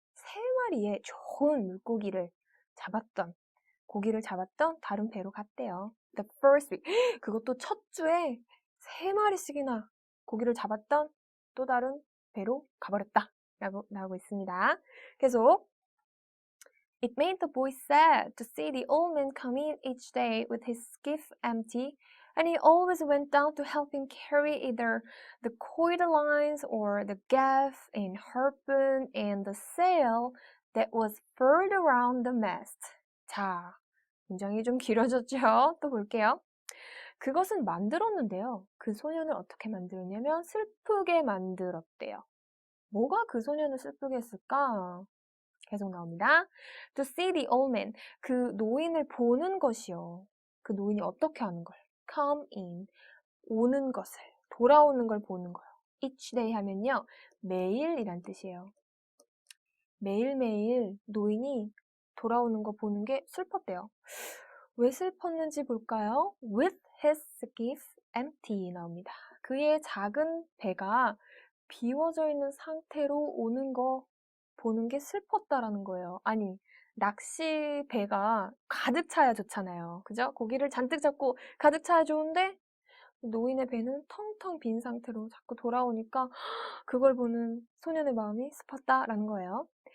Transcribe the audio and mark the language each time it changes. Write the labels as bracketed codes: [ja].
[ko] 3마리의 좋은 물고기를 잡았던, 고기를 잡았던 다른 배로 갔대요. [en] The first week. [ko] 그것도 첫 주에 3마리씩이나 고기를 잡았던 또 다른 배로 가버렸다. 라고 나오고 있습니다. 계속. [en] It made the boy sad to see the old man come in each day with his skiff empty, and he always went down to help him carry either the coiled lines or the gaff and harpoon and the sail that was furled around the mast. [ko] 자, 문장이 좀 길어졌죠? 또 볼게요. 그것은 만들었는데요. 그 소년을 어떻게 만들었냐면 슬프게 만들었대요. 뭐가 그 소년을 슬프게 했을까? [en] 계속 나옵니다. To see the old man. [ko] 그 노인을 보는 것이요. 그 노인이 어떻게 하는 걸. [en] Come in. [ko] 오는 것을. 돌아오는 걸 보는 거요. [en] Each day [ko] 하면요. 매일이란 뜻이에요. 매일매일 노인이 돌아오는 거 보는 게 슬펐대요. 왜 슬펐는지 볼까요? [en] With his skiff empty [ko] 나옵니다. 그의 작은 배가 비워져 있는 상태로 오는 거 보는 게 슬펐다라는 거예요. 아니, 낚시 배가 가득 차야 좋잖아요. 그죠? 고기를 잔뜩 잡고 가득 차야 좋은데 노인의 배는 텅텅 빈 상태로 자꾸 돌아오니까 그걸 보는 소년의 마음이 슬펐다라는 거예요.